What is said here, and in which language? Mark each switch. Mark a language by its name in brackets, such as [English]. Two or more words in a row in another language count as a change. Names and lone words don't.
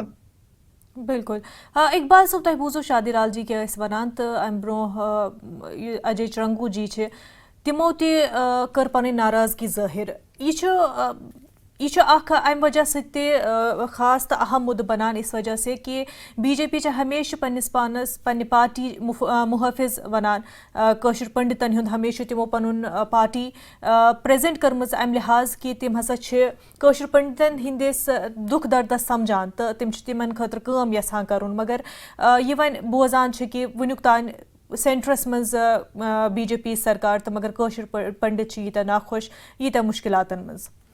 [Kashmiri] بالکل اقبال صٲب تۄہہِ بوٗزوٕ شادی لال جی کیٛاہ ٲسۍ وَنان تہٕ اَمہِ برٛونٛہہ اجے چرنگو جی چھِ تِمو تہِ کٔر پنٕنۍ ناراضگی ظٲہِر یہ چھُ اکھ امہِ وجہ سۭتۍ تہِ خاص تہٕ اہم مُدٕ بنان [Urdu] اس وجہ سے کہ [Kashmiri] بی جے پی چھِ ہمیشہِ پننِس پانس پننہِ پارٹی محٲفظ ونان کٲشِر پنڈتن ہُنٛد ہمیشہِ تِمو پنُن پارٹی پریزنٹ کٔرمٕژ امہِ لحاظ کہ تِم ہسا چھِ کٲشِر پنڈتن ہٕنٛدِس دُکھ دردس سمجھان تہٕ تِم چھِ تِمن خٲطرٕ کٲم یژھان کرُن مگر یہِ وۄنۍ بوزان چھِ کہ وُنیُک تانۍ سینٹرس منٛز بی جے پی سرکار تہٕ مگر کٲشِر پنڈت چھِ ییٖتیٛاہ ناخۄش ییٖتیٛاہ مُشکلاتن منٛز